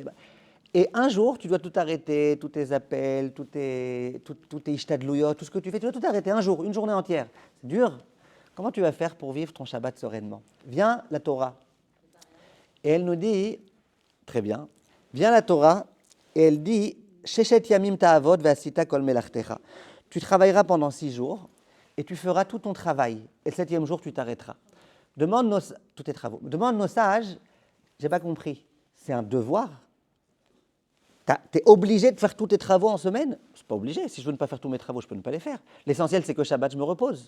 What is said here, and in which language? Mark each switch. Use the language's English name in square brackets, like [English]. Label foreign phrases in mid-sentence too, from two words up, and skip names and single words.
[French] Et un jour, tu dois tout arrêter, tous tes appels, tous tes ishtadlouyot, tout ce que tu fais, tu dois tout arrêter un jour, une journée entière. C'est dur. Comment tu vas faire pour vivre ton Shabbat sereinement ? Vient la Torah. Et elle nous dit, très bien, vient la Torah et elle dit, [Hebrew] ששת ימים תעבוד ועשית כל מלאכתך. [French] Tu travailleras pendant 6 jours et tu feras tout ton travail. Et le 7e jour, tu t'arrêteras. Tous tes travaux. Demande nos sages, j'ai pas compris. C'est un devoir. Tu es obligé de faire tous tes travaux en semaine ? Je ne suis pas obligé. Si je veux ne pas faire tous mes travaux, je peux ne pas les faire. L'essentiel, c'est que Shabbat, je me repose.